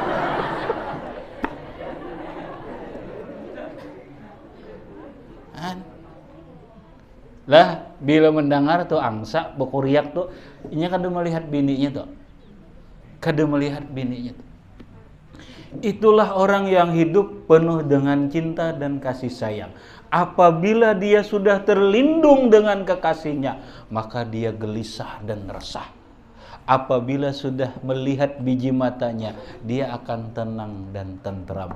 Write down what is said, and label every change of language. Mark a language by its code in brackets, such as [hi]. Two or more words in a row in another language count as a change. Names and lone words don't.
[bjn] Lah bila mendengar tuh angsa berkuriak tuh, inya kan melihat bininya tuh. Kada melihat bininya. [id] Itulah orang yang hidup penuh dengan cinta dan kasih sayang. Apabila dia sudah terlindung dengan kekasihnya, maka dia gelisah dan resah. Apabila sudah melihat biji matanya, dia akan tenang dan tentram.